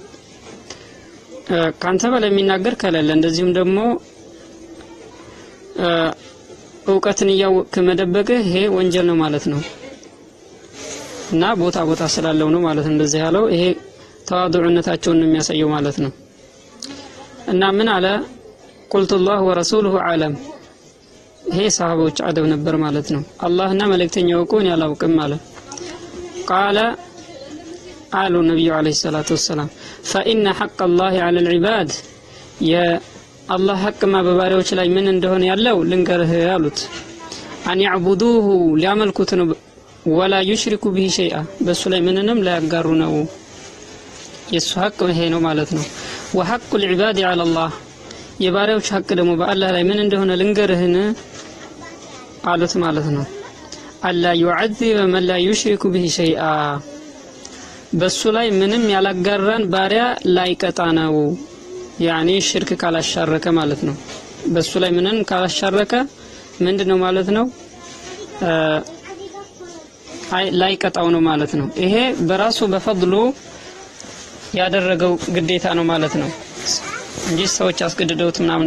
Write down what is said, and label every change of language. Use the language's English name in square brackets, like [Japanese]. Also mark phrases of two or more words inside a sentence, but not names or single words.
[Amharic] ካንተ በላይ የሚናገር ከሌለ እንደዚሁም ደግሞ ዕውቀትን ያወቅ መደበቅ ይሄ ወንጀል ነው ማለት ነው። እና ቦታ ስላለው ነው ማለት እንደዚህ ያለው ይሄ ተዋዱዕነታቸውን ነው የሚያሳየው ማለት ነው። እና ምን አለ [Arabic] قلت الله ورسوله اعلم [Amharic] ይሄ ሰሃቦች አደብ ነበር ማለት ነው። አላህና መልእክተኛው ቆን ያላውቅም ማለት [Arabic] قال قالوا النبي عليه الصلاة والسلام فإن حق الله على العباد يا الله حق ما [Amharic] በባሪያዎች ላይ ምን እንደሆነ ያለው ልንገርህ ያሉት [Arabic] أن يعبدوه [Amharic] ሊያመልኩት ነው [Arabic] ولا يشركوا به شيئا [Amharic] በሱ ላይ ምንንም ላያጋሩ ነው። የሱ ሐቅ ይሄ ነው ማለት ነው። [Arabic] وحق العباد على الله [Amharic] የባሪያዎች ሐቅ ደግሞ በአላህ ላይ ምን እንደሆነ ልንገርህን አሉት ማለት ነው። አላ [Arabic] يعذب من لا يشرك به [Amharic] شيئا በሱ ላይ ምንም ያላጋራን ባሪያ ላይ ቀጣ ነው ያኒ ሽርክ ካላሻረከ ማለት ነው። በሱ ላይ ምንን ካላሻረከ ምንድነው ማለት ነው? ላይ ቀጣው ነው ማለት ነው። ይሄ በራሱ በፈድሉ ያደረገው ግዴታ ነው ማለት ነው እንጂ ሰዎች አስገድደውት ምናምን